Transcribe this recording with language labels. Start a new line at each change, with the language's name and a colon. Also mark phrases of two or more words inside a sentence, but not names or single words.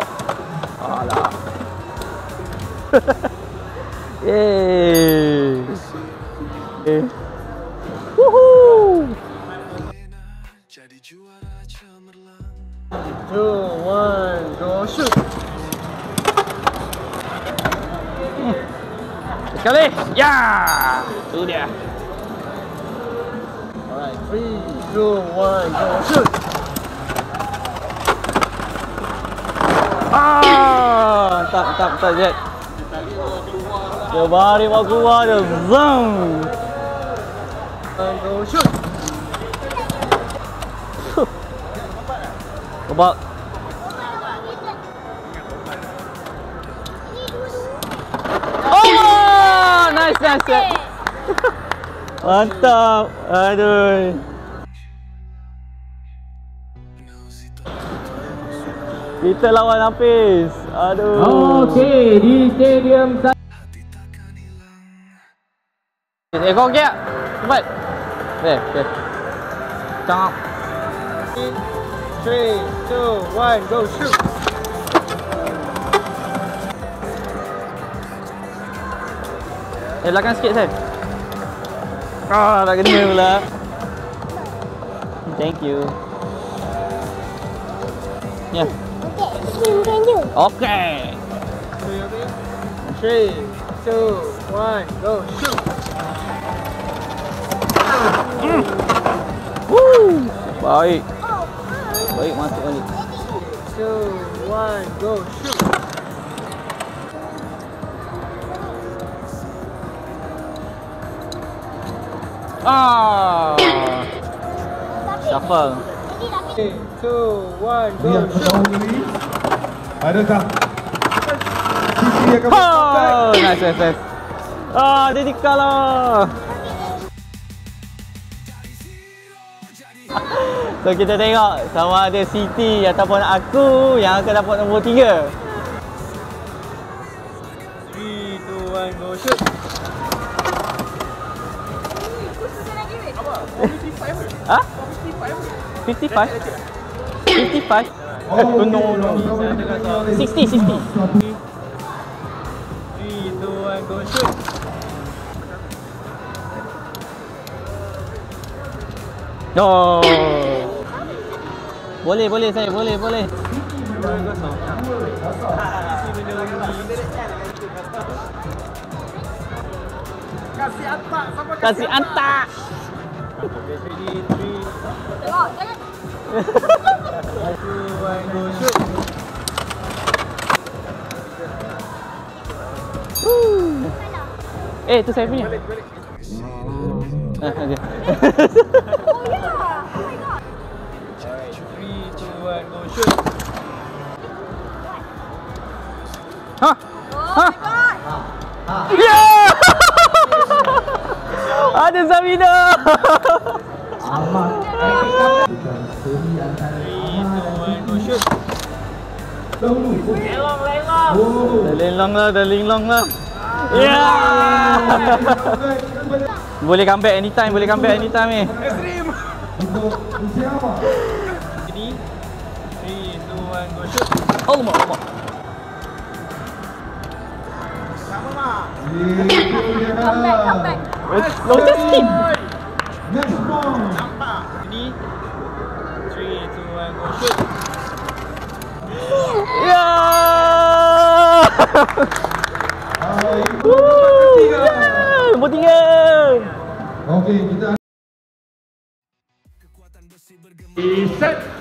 Malay: Alah. Yeay.
English: Woohoo. 2, 1, go shoot.
Malay: Sekali. Ya. Itu dia.
English: Alright, 3, 2, 1, go shoot.
Malay: Tak Jet. Dia bari mau keluar dia.
English: Zang. Go shoot.
Malay: Kebak.
English: Oh, nice.
Malay: Mantap. Aduh. Kita lawan Hafiz. Aduh. Okey, di stadium Ekor okey tak? Cepat.
English: Okay. Tangkap. 3, 2, 1, go shoot.
Malay: Belakang sikit saya. Tak kena pula.
English: Thank you. Ya. Yeah. Okay. 3, 2, 1, go shoot.
Malay: Baik masuk balik.
English: 2, 1, go shoot. Shuffle. 3, 2, 1, go shoot.
Malay: Adakah Sisi akan nice. Jadi kalah. So kita tengok sama ada Siti ataupun aku yang akan dapat nombor 3.
English: 3, 2, 1, go shoot. Ha? 55? 55? No. 60. 3, 2, 1, go shoot. No.
Malay: Boleh saya, boleh. Kasih antak. Tengok, jangan.
English: 2, 1, go shoot.
Malay: Tu saya punya. Okay.
English: Oh ya. Oh my god. 3, 2, 1, go shoot. Ha? Oh my god. Yeah!
Malay: Ada Zamina. amat.
English: 3, 2, 1, go shoot.
Malay: Dah linglong lah. Ya. Boleh
English: comeback anytime
Malay: ni. Untuk siapa? Jadi 3, 2, 1,
English: go shoot. Allah. Comeback. Lotus skip. Next point. Jadi 3, 2, 1, go shoot.
Malay: Ya. Nombor 3. Okey, kita
English: Set.